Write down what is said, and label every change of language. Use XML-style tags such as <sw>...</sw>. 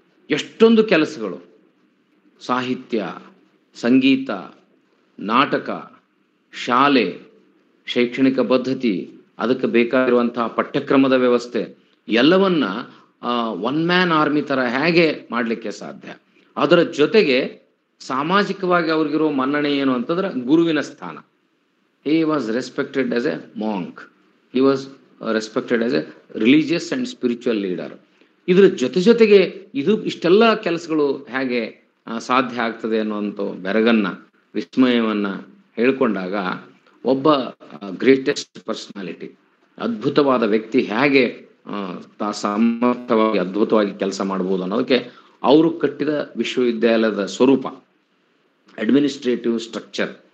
<kn>ಎಷ್ಟೊಂದು ಕೆಲಸಗಳು, ಸಾಹಿತ್ಯ, ಸಂಗೀತ, ನಾಟಕ, ಶಾಲೆ, ಶೈಕ್ಷಣಿಕ ಪದ್ಧತಿ, ಅದಕ್ಕೆ ಬೇಕಾಗಿರುವಂತಹ ಪಠ್ಯಕ್ರಮದ ವ್ಯವಸ್ಥೆ ಎಲ್ಲವನ್ನ</kn> <en>one man army</en> <kn>ಥರ ಹೇಗೆ ಮಾಡಲಿಕ್ಕೆ ಸಾಧ್ಯ. ಅದರ ಜೊತೆಗೆ ಸಾಮಾಜಿಕವಾಗಿ ಅವ್ರಿಗಿರೋ ಮನ್ನಣೆ ಏನು ಅಂತಂದ್ರೆ ಗುರುವಿನ ಸ್ಥಾನ.</kn> <en>He was respected as a monk. He was respected as a religious and spiritual leader.</en> <kn>ಇದರ ಜೊತೆಗೆ ಇಷ್ಟೆಲ್ಲ ಕೆಲಸಗಳು ಹೇಗೆ ಸಾಧ್ಯ ಆಗ್ತದೆ ಅನ್ನುವಂಥ ಬೆರಗನ್ನ, ವಿಸ್ಮಯವನ್ನ ಹೇಳ್ಕೊಂಡಾಗ ಒಬ್ಬ</kn> <en>greatest personality,</en> <kn>ಅದ್ಭುತವಾದ ವ್ಯಕ್ತಿ ಹೇಗೆ ಸಮರ್ಥವಾಗಿ ಅದ್ಭುತವಾಗಿ ಕೆಲಸ ಮಾಡ್ಬೋದು ಅನ್ನೋದಕ್ಕೆ ಅವರು ಕಟ್ಟಿದ ವಿಶ್ವವಿದ್ಯಾಲಯದ ಸ್ವರೂಪ,</kn> <en>Administrative structure.</en>